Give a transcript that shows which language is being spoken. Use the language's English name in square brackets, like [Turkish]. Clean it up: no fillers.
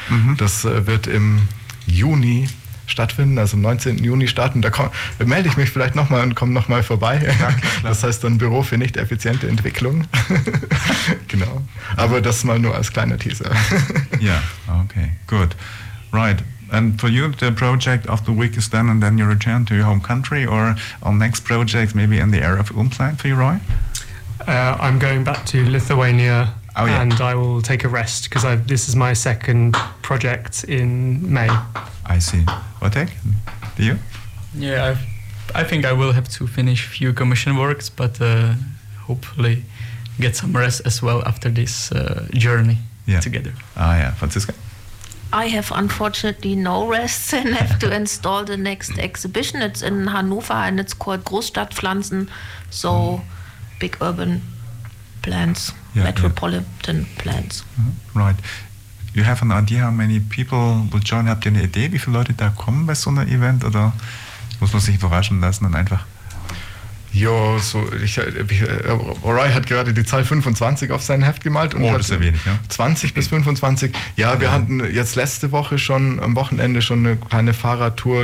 [German] Mhm. Das wird im Juni stattfinden, also am 19. Juni starten. Da melde ich mich vielleicht nochmal und komme nochmal vorbei. Danke, das heißt dann Büro für nicht effiziente Entwicklung. Genau. Aber das mal nur als kleiner Teaser. [English] Ja, okay, good. Right. And for you, the project of the week is done and then you return to your home country or on next project, maybe in the area of Umland for you, Roy? I'm going back to Lithuania. Oh, yeah. And I will take a rest because this is my second project in May. I see. Vatek, do you? Yeah, I think I will have to finish a few commission works, but hopefully get some rest as well after this journey together. Ah, yeah. Franziska? I have unfortunately no rest and have to install the next exhibition. It's in Hannover and it's called Großstadtpflanzen, so big urban plants. Yeah, metropolitan plants. Right. You have an idea how many people will join? [German] Habt ihr eine Idee, wie viele Leute da kommen bei so einem Event? Oder muss man sich überraschen lassen und einfach? Ja, so, Orai hat gerade die Zahl 25 auf sein Heft gemalt. Und oh, das ist ja wenig, ja. 20 bis 25. Ja, wir hatten jetzt letzte Woche schon, am Wochenende schon eine kleine Fahrradtour.